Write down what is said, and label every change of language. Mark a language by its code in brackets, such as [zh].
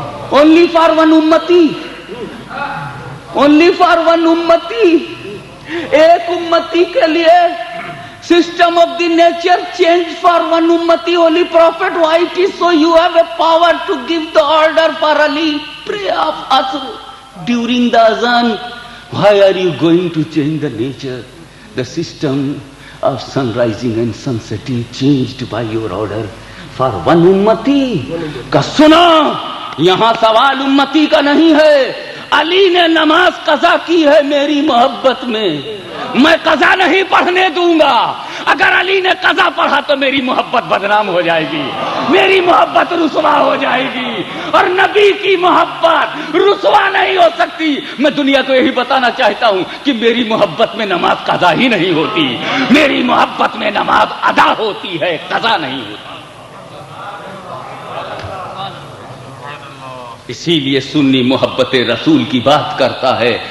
[en] only for one امتی، only for one امتی، [ur] ایک امتی کے لیے [en] System of the nature change for one امتی، holy prophet wait is so you have a power to give the order for Ali pray of عصر during the اذان۔ Why are you going to change the nature? The system of sun rising and sun setting changed by your order for one ummati. [ur] کا سنا یہاں سوال امتی کا نہیں ہے، علی نے نماز قضا کی ہے میری محبت میں، میں قضا نہیں پڑھنے دوں گا۔ اگر علی نے قضا پڑھا تو میری محبت بدنام ہو جائے گی، میری محبت رسوا ہو جائے گی، اور نبی کی محبت رسوا نہیں ہو سکتی۔ میں دنیا کو یہی بتانا چاہتا ہوں کہ میری محبت میں نماز قضا ہی نہیں ہوتی، میری محبت میں نماز ادا ہوتی ہے، قضا نہیں ہوتی۔ اسی لیے سنی محبت رسول کی بات کرتا ہے